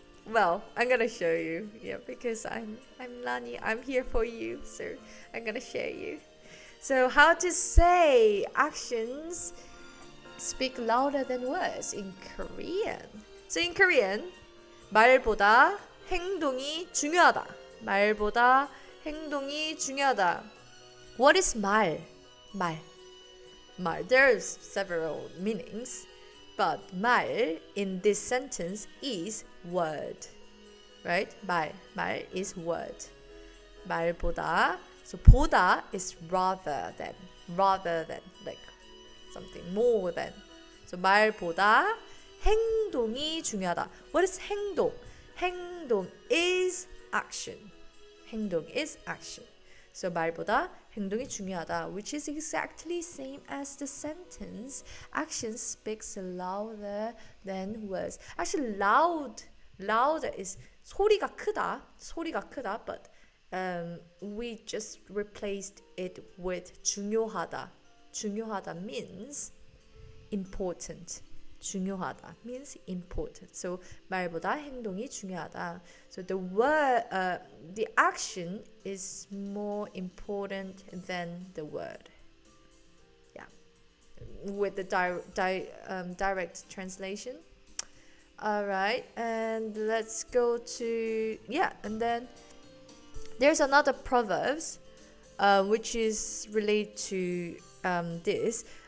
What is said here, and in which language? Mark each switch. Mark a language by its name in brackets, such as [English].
[English] Well, I'm gonna show you. Yeah, because I'm Lani. I'm here for you, so I'm gonna show you. So how to say actions speak louder than words in Korean. So in Korean, [Korean] 말보다 행동이 중요하다. 말보다 행동이 중요하다. [English] What is 말? 말. There's several meanings, but 말 in this sentence is word, right? 말 is word. 말보다, so 보다 is rather than, like something more than. [Korean] So 말보다 행동이 중요하다. [English] What is 행동? 행동 is action. 행동 is action. So [Korean] 말보다 행동이 중요하다, [English] which is exactly same as the sentence. Action speaks louder than words. Actually, louder is [Korean] 소리가 크다, [English] but we just replaced it with 중요하다. 중요하다 means important. 중요하다 means important. [Korean] So 말보다 행동이 중요하다. [English] So the action is more important than the word. Yeah, with the direct translation. All right, and let's go to and then there's another proverbs, which is related to this.